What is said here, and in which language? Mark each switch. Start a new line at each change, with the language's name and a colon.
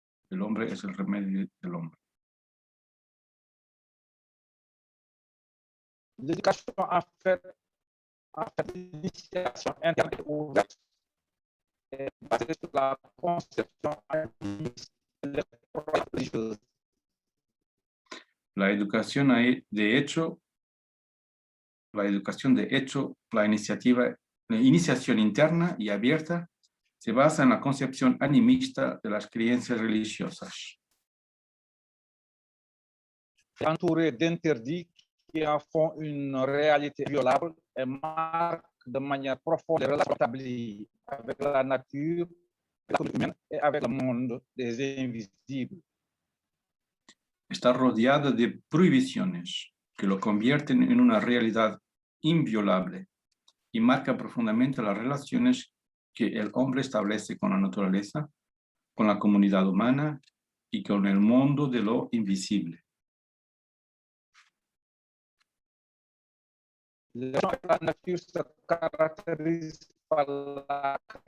Spanish: El hombre es el remedio del hombre.
French: L'éducation en fait l'initiation interne ouverte est basée sur la conception animiste de religieuse.
Spanish: La educación de hecho, la iniciación interna y abierta se basa en la concepción animista de las creencias religiosas.
French: Entouré d'interdits qui en font une réalité violable et marquent de manière profonde les relations établies avec la nature, la communauté humaine et avec le monde des invisibles.
Spanish: Está rodeada de prohibiciones que lo convierten en una realidad inviolable y marca profundamente las relaciones que el hombre establece con la naturaleza, con la comunidad humana y con el mundo de lo invisible.
French: La nature se caractérise par la